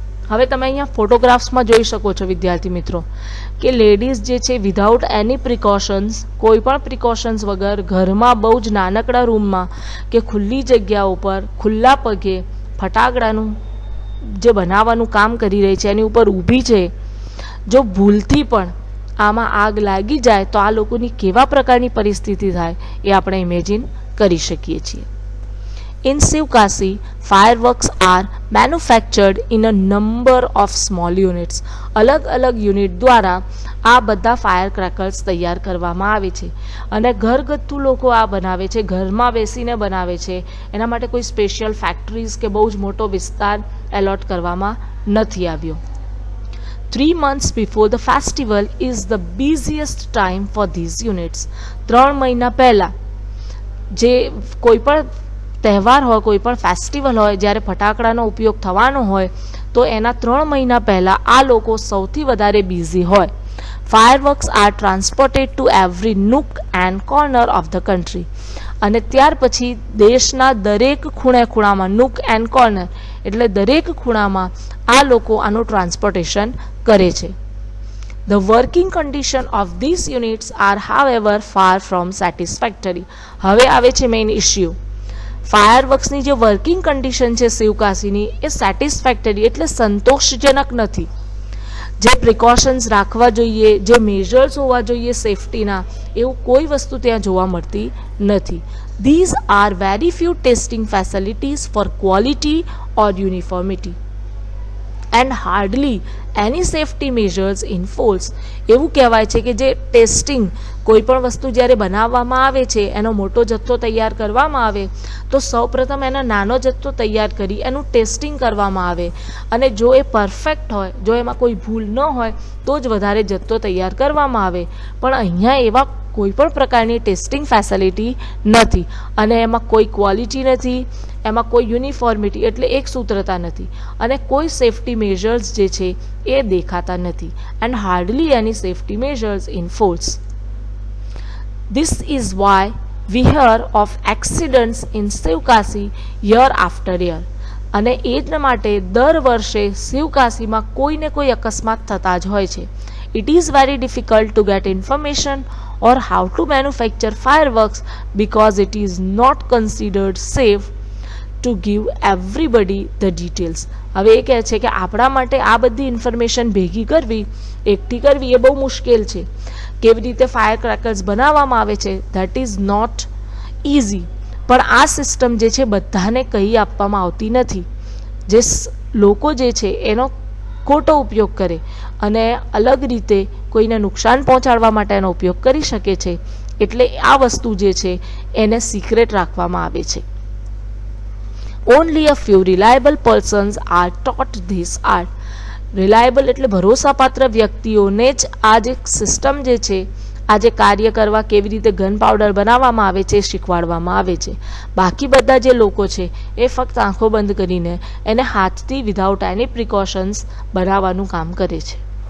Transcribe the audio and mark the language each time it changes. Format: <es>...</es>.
<gu>હવે તમે અહીંયા ફોટોગ્રાફ્સમાં જોઈ શકો છો વિદ્યાર્થી મિત્રો કે લેડીઝ જે છે</gu> <en>without any precautions,</en> <gu>કોઈ પણ પ્રિકોશન્સ વગર ઘરમાં બહુ જ નાનકડા રૂમમાં કે ખુલ્લી જગ્યા ઉપર ખુલ્લા પગે ફટાકડાનું જે બનાવવાનું કામ કરી રહી છે એની ઉપર ઊભી છે. જો ભૂલથી પણ આમાં આગ લાગી જાય તો આ લોકોની કેવા પ્રકારની પરિસ્થિતિ થાય એ આપણે ઇમેજિન કરી શકીએ છીએ.</gu> <en>In Shivkashi, fireworks are manufactured in a number of small units.</en> <gu>અલગ અલગ યુનિટ દ્વારા આ બધા ફાયર ક્રેકર્સ તૈયાર કરવામાં આવે છે અને ઘરગથ્થુ લોકો આ બનાવે છે, ઘરમાં બેસીને બનાવે છે. એના માટે કોઈ સ્પેશિયલ ફેક્ટરીઝ કે બહુ જ મોટો વિસ્તાર એલોટ કરવામાં નથી આવ્યો.</gu> <en>3 months before the festival is the busiest time for these units.</en> <gu>3 મહિના પહેલાં જે કોઈ પણ તહેવાર હોય, કોઈ પણ ફેસ્ટિવલ હોય, જ્યારે ફટાકડાનો ઉપયોગ થવાનો હોય તો એના 3 મહિના પહેલાં આ લોકો સૌથી વધારે બિઝી હોય.</gu> <en>Fireworks are transported to every nook and corner of the country.</en> <gu>અને ત્યાર પછી દેશના દરેક ખૂણે ખૂણામાં,</gu> <en>nook and corner</en> <gu>એટલે દરેક ખૂણામાં આ લોકો આનું ટ્રાન્સપોર્ટેશન કરે છે.</gu> <en>The working condition of these units are however far from satisfactory.</en> <gu>હવે આવે છે મેઇન ઇશ્યુ. ફાયરવર્ક્સની જે વર્કિંગ કન્ડિશન છે શિવકાશીની એ સેટિસ્ફેક્ટરી એટલે સંતોષજનક નથી. જે પ્રિકોશન્સ રાખવા જોઈએ, જે મેજર્સ હોવા જોઈએ સેફ્ટીના, એવું કોઈ વસ્તુ ત્યાં જોવા મળતી નથી.</gu> <en>These are very few testing facilities for quality or uniformity and hardly any safety measures in force.</en> <gu>એવું કહેવાય છે કે જે ટેસ્ટિંગ, કોઈ પણ વસ્તુ જ્યારે બનાવવામાં આવે છે, એનો મોટો જથ્થો તૈયાર કરવામાં આવે તો સૌપ્રથમ એનો નાનો જથ્થો તૈયાર કરી એનું ટેસ્ટિંગ કરવામાં આવે અને જો એ પરફેક્ટ હોય, જો એમાં કોઈ ભૂલ ન હોય તો જ વધારે જથ્થો તૈયાર કરવામાં આવે. પણ અહીંયા એવા કોઈ પણ પ્રકારની ટેસ્ટિંગ ફેસિલિટી નથી અને એમાં કોઈ ક્વોલિટી નથી, એમાં કોઈ યુનિફોર્મિટી એટલે એક સૂત્રતા નથી અને કોઈ સેફ્ટી મેજર્સ જે છે એ દેખાતા નથી.</gu> <en>And hardly any safety measures in force. This is why we hear of accidents in Shivkashi year after year.</en> <gu>અને એ જ માટે દર વર્ષે શિવકાશીમાં કોઈને કોઈ અકસ્માત થતા જ હોય છે.</gu> <en>It is very difficult to get information or how to manufacture fireworks because it is not considered safe to give everybody the details.</en> <gu>હવે એ કહે છે કે આપણા માટે આ બધી ઇન્ફોર્મેશન ભેગી કરવી, એકઠી કરવી એ બહુ મુશ્કેલ છે. કેવી રીતે ફાયર ક્રેકર્સ બનાવવામાં આવે છે</gu> <en>That is not easy.</en> <gu>પણ આ સિસ્ટમ જે છે બધાને કહી આપવામાં આવતી નથી. જે લોકો જે છે એનો ખોટો ઉપયોગ કરે અને અલગ રીતે કોઈને નુકસાન પહોંચાડવા માટે એનો ઉપયોગ કરી શકે છે, એટલે આ વસ્તુ જે છે એને સિક્રેટ રાખવામાં આવે છે.</gu> <en>Only a few reliable persons are taught this art.</en> <gu>Reliable એટલે ભરોસાપાત્ર વ્યક્તિઓને જ આ જે સિસ્ટમ જે છે, આ જે કાર્ય કરવા, કેવી રીતે ગન પાવડર બનાવવામાં આવે છે શીખવાડવામાં આવે છે. બાકી બધા જે લોકો છે એ ફક્ત આંખો બંધ કરીને એને હાથથી</gu> <en>without any precautions</en> <gu>બનાવવાનું કામ કરે છે.</gu>